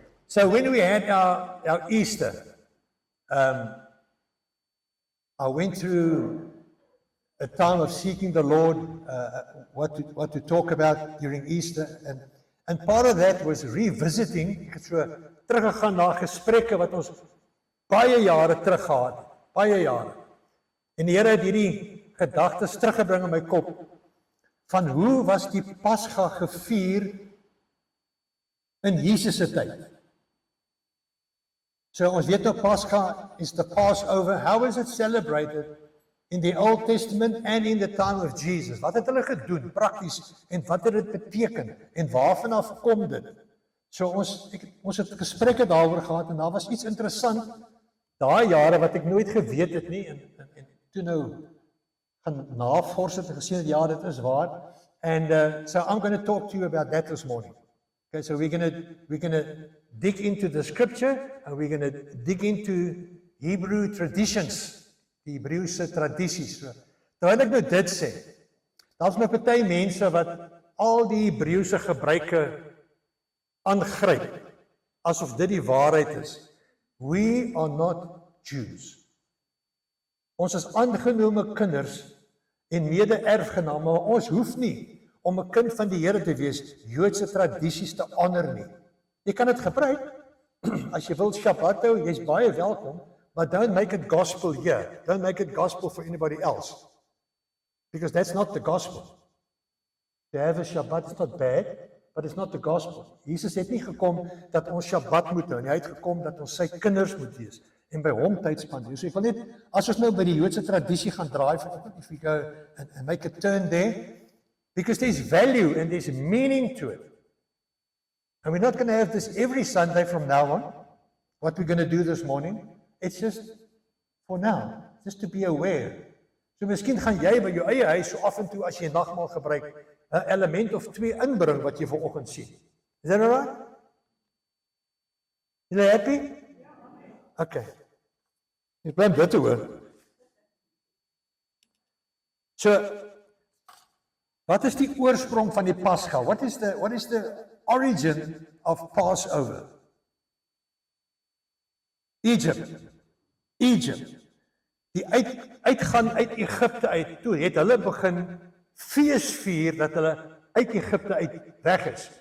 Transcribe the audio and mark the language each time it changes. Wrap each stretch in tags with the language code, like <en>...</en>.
<en>So when we had our Easter, I went through a time of seeking the Lord, what to talk about during Easter, and part of that was revisiting.</en> <af>Ek het so teruggegaan na gesprekke wat ons baie jare terug gehad het, baie jare. En die Here het hierdie gedagtes teruggebring in my kop van hoe was die Pasga gevier in Jesus se tyd. So ons weet nou Pasga is</af> <en>the Passover. How is it celebrated in the Old Testament and in the time of Jesus?</en> <af>Wat het hulle gedoen prakties en wat het dit beteken en waarvan af kom dit? So ons het gesprekke daaroor gehad en daar was iets interessant daai jare wat ek nooit geweet het nie en toe nou gaan navors het en gesien dat ja, dit is waar.</af> <en>And so I'm going to talk to you about that this morning. Okay, so we're going to dig into the scripture and we're going to dig into Hebrew traditions,</en> <af>die Hebreëse tradisies. So, terwyl ek nou dit sê, daar's nou party mense wat al die Hebreëse gebruike aangryp asof dit die waarheid is.</af> <en>We are not Jews.</en> <af>Ons is aangenome kinders en mede-erfgename, maar ons hoef nie om 'n kind van die Here te wees, Joodse tradisies te honor nie. Jy kan dit gebruik, as jy wil Shabbat hou, jy's baie welkom,</af> <en>but don't make it gospel here. Don't make it gospel for anybody else. Because that's not the gospel. To have a Shabbat is not bad, but it's not the gospel.</en> <af>Jesus het nie gekom dat ons Shabbat moet hou nie, hy het gekom dat ons sy kinders moet wees en by hom tyd spandeer. So ek wil net, as ons nou by die Joodse tradisie gaan draai vanoggend,</af> <en>if we go and make a turn there, because there's value and there's meaning to it. And we're not going to have this every Sunday from now on, what we're going to do this morning. It's just for now, just to be aware.</en> <af>So miskien gaan jy by jou eie huis so af en toe as jy 'n nagmaal gebruik, 'n element of 2 inbring wat jy vanoggend sien.</af> <en>Is that all right?</en> <af>Julle happy? Okay. Ek bly dit hoor. So, wat is die oorsprong van die Pasga?</af> <en>What is the origin of Passover? Egypt.</en> <af>Die uitgaan uit Egipte uit, toe het hulle begin fees vier dat hulle uit Egipte uit weg is.</af>